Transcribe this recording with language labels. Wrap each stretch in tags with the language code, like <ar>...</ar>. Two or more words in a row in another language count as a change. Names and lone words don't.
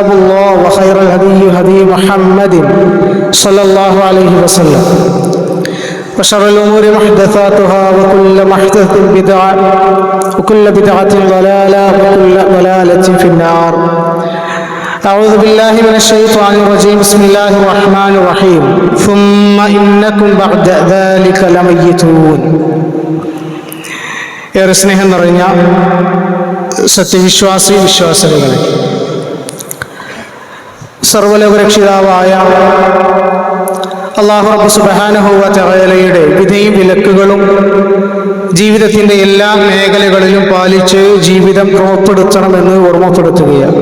<ar>الله وخير الهدي هدي محمد صلى الله عليه وسلم وشر الأمور محدثاتها وكل محدثة بدعة وكل بدعة ضلالة وكل ضلالة في النار أعوذ بالله من الشيطان الرجيم بسم الله الرحمن الرحيم ثم إنكم بعد ذلك لميتون</ar> <ml>ഏറെ സ്നേഹം നിറഞ്ഞ സത്യവിശ്വാസി വിശ്വാസികളെ, സർവ്വലോകരക്ഷിതാവായ</ml> <ar>الله رب سبحانه و</ar> <ml>തആലയുടെ വിധിയും വിലക്കുകളും ജീവിതത്തിൻ്റെ എല്ലാ മേഖലകളിലും പാലിച്ച് ജീവിതം ക്രമപ്പെടുത്തണമെന്ന് ഓർമ്മപ്പെടുത്തുകയാണ്.</ml>